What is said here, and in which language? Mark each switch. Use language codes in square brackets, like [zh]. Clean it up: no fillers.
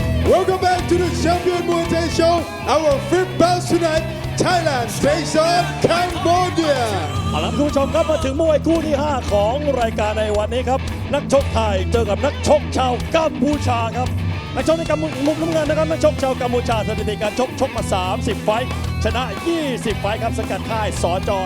[en] Welcome back to the Champion Muay Thai Show. Our fifth bout tonight, Thailand takes on Cambodia. [th] เอาล่ะคุณผู้ชมครับมาถึงมวยคู่ที่ 5 ของรายการในวันนี้ครับนักชกไทยเจอกับนักชกชาวกัมพูชาครับนักชกในมุมน้ำเงินนะครับนักชกชาวกัมพูชาสถิติการชกมา 30 ไฟท์ชนะ 20 ไฟท์ครับสกัดค่ายสจ.